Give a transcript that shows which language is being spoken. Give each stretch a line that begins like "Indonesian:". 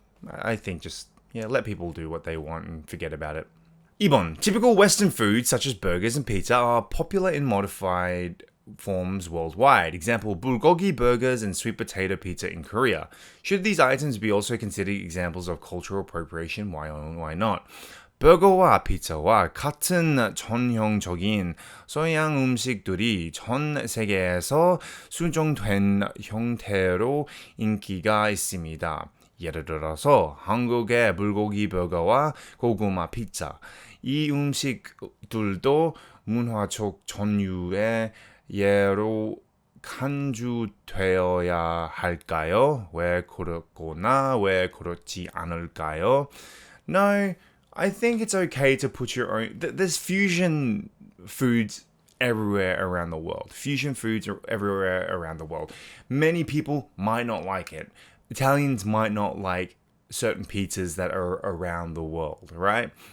English: I think just, let people do what they want and forget about it.
Korean: 2번.
English: Typical Western foods such as burgers and pizza are popular in modified forms worldwide. Example, bulgogi burgers and sweet potato pizza in Korea. Should these items be also considered examples of cultural appropriation? Why not?
Korean: 버거와 피자와 같은 전형적인 서양 음식들이 전 세계에서 수정된 형태로 인기가 있습니다. 예를 들어서 한국의 불고기 버거와 고구마 피자. 이 음식들도 문화적 전유의 예로 간주되어야 할까요? 왜 그렇거나 왜 그렇지 않을까요?
English: No, I think it's okay to put your own. There's fusion foods everywhere around the world. Fusion foods are everywhere around the world. Many people might not like it. Italians might not like certain pizzas that are around the world, right?